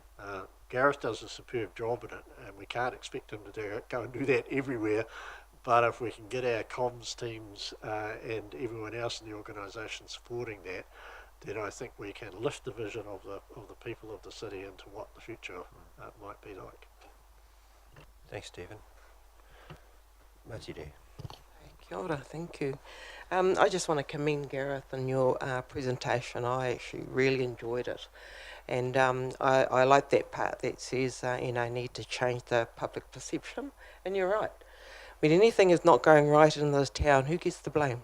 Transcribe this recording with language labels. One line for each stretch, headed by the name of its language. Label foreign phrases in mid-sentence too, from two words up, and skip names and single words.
English: Gareth does a superb job in it, and we can't expect him to go and do that everywhere. But if we can get our comms teams and everyone else in the organisation supporting that, then I think we can lift the vision of the people of the city into what the future might be like. Thanks, Stephen. Matide.
Māori: Kia ora,
English: thank you. I just want to commend Gareth on your presentation. I actually really enjoyed it. And I like that part that says, need to change the public perception. And you're right. When anything is not going right in this town, who gets the blame?